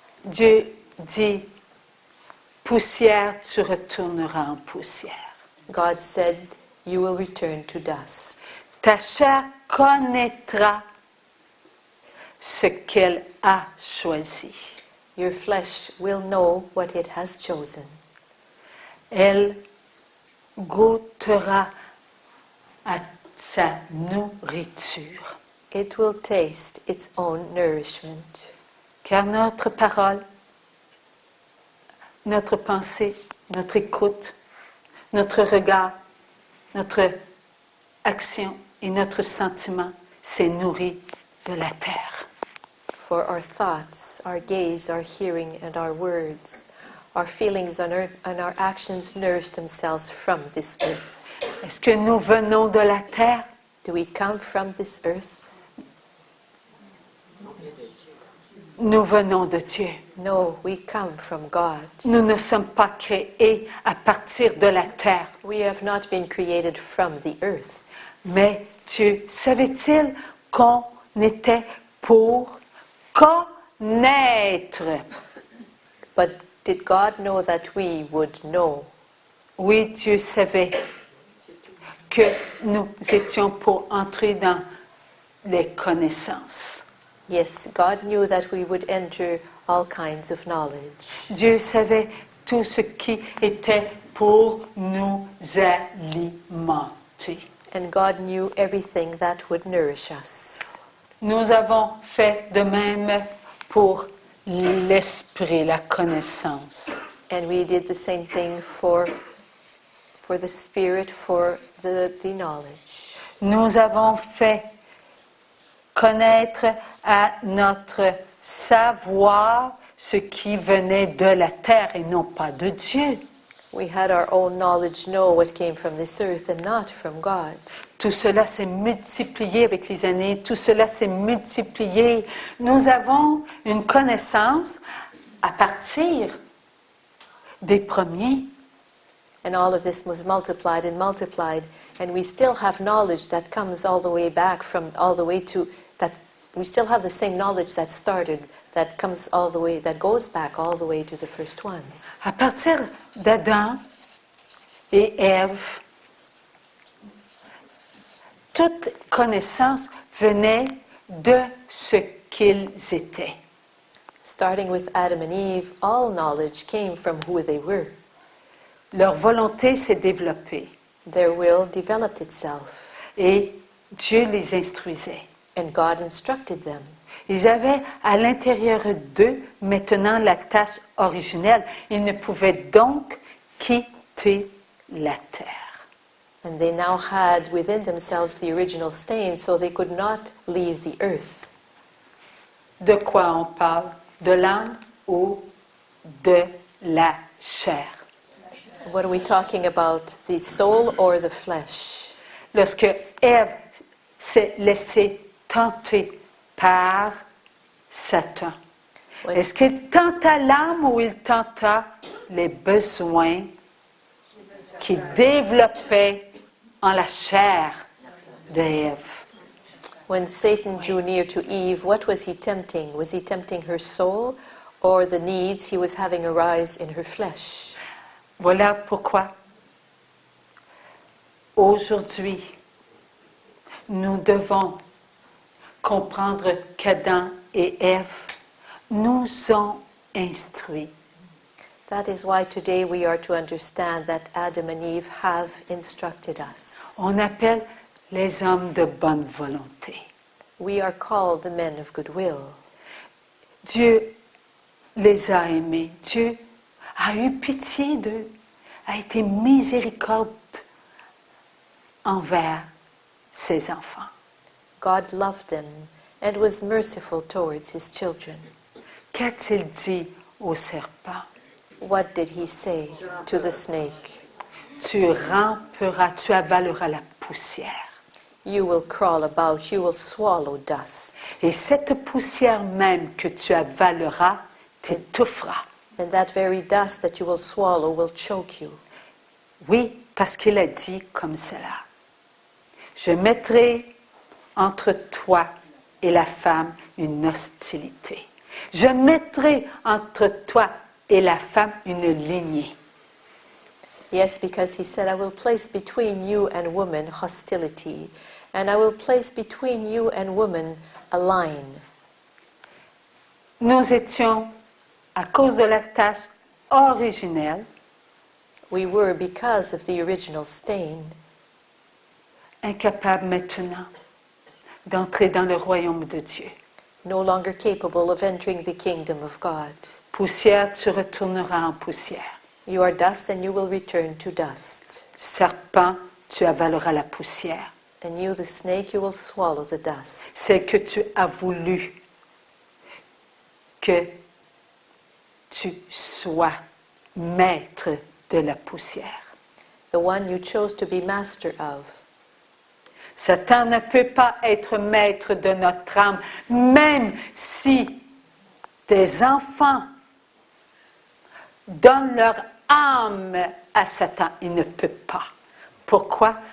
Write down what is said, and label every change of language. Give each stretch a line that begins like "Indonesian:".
French: Dieu dit, poussière, tu retourneras en poussière.
English: God said, you will return to dust.
French: Ta chair connaîtra ce qu'elle a choisi.
English: Your flesh will know what it has chosen.
French: Elle goûtera à sa nourriture.
English: It will taste its own nourishment.
French: Car notre parole, notre pensée, notre écoute, notre regard, notre action et notre sentiment s'est nourri de la terre.
English: For our thoughts, our gaze, our hearing, and our words, our feelings and our actions nourish themselves from this earth.
French: Est-ce que nous venons de la terre?
English: Do we come from this earth?
French: Nous venons de Dieu.
English: No, we come from God.
French: Nous ne sommes pas créés à partir de la terre.
English: We have not been created from the earth.
French: Mais Dieu savait-il qu'on était pour connaître?
English: But did God know that we would know?
French: Oui, Dieu savait que nous étions pour entrer dans les connaissances.
English: Yes, God knew that we would enter all kinds of knowledge.
French: Dieu savait tout ce qui était pour nous alimenter.
English: And God knew everything that would nourish us.
French: Nous avons fait de même pour l'esprit, la connaissance.
English: And we did the same thing for the Spirit, for the knowledge.
French: Nous avons fait connaître à notre savoir ce qui venait de la terre et non pas de Dieu.
English: We had our own knowledge know what came from this earth and not from God.
French: Tout cela s'est multiplié avec les années, tout cela s'est multiplié. Nous avons une connaissance à partir des premiers.
English: And all of this was multiplied, and we still have knowledge that comes all the way back from all the way to that. We still have the same knowledge that started, that comes all the way, that goes back all the way to the first ones.
French: À partir d'Adam et Ève, toute connaissance venait de ce qu'ils étaient.
English: Starting with Adam and Eve, all knowledge came from who they were.
French: Leur volonté s'est développée
English: Their will developed itself,
French: et Dieu les instruisait.
English: and God instructed them.
French: Ils avaient à l'intérieur d'eux maintenant la tâche originelle. Ils ne pouvaient donc quitter la terre.
English: And they now had within themselves the original stain, so they could not leave the earth.
French: De quoi on parle? De l'âme ou de la chair?
English: What are we talking about, the soul or the flesh?
French: Lorsque Ève s'est laissée tenter par Satan, est-ce qu'il tenta l'âme ou il tenta les besoins qui développaient en la chair d'Ève?
English: When Satan drew near to Eve, what was he tempting? Was he tempting her soul or the needs he was having arise in her flesh?
French: Voilà pourquoi aujourd'hui nous devons comprendre qu'Adam et Ève nous ont instruits.
English: That is why today we are to understand that Adam and Eve have instructed us.
French: On appelle les hommes de bonne volonté.
English: We are called the men of goodwill.
French: Dieu les a aimés. Dieu a eu pitié d'eux, a été miséricorde envers ses enfants.
English: God loved them and was merciful towards his children.
French: Qu'a-t-il dit au serpent?
English: What did he say to the snake?
French: Tu ramperas, tu avaleras la poussière.
English: You will crawl about, you will swallow dust.
French: Et cette poussière même que tu avaleras t'étouffera.
English: And that very dust that you will swallow will choke you.
French: Oui, parce qu'il a dit comme cela. Je mettrai entre toi et la femme une hostilité. Je mettrai entre toi et la femme une lignée.
English: Yes, because he said, I will place between you and woman hostility, and I will place between you and woman a line.
French: Nous étions, à cause de la tâche originelle,
English: We were, because of the original stain,
French: incapables maintenant d'entrer dans le royaume de Dieu.
English: no longer capable of entering the kingdom of God.
French: Poussière, tu retourneras en poussière.
English: You are dust and you will return to dust.
French: Serpent, tu avaleras la poussière.
English: And you, the snake, you will swallow the dust.
French: C'est que tu as voulu que tu sois maître de la poussière.
English: The one you chose to be master of.
French: Satan ne peut pas être maître de notre âme, même si des enfants donnent leur âme à Satan. Il ne peut pas. Pourquoi?